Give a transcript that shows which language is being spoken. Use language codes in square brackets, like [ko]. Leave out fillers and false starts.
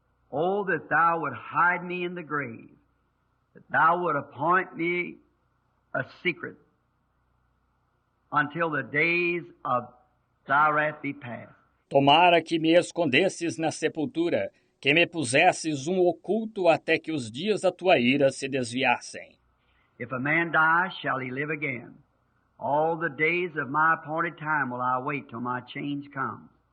[en] Oh, that thou would hide me in the grave, that thou would appoint me a secret, until the days of thy wrath be past. [pt] Tomara que me escondesses na sepultura, que me pusesses um oculto até que os dias da tua ira se desviassem. [en] If a man die, shall he live again? All the days of my appointed time will I wait till my change comes.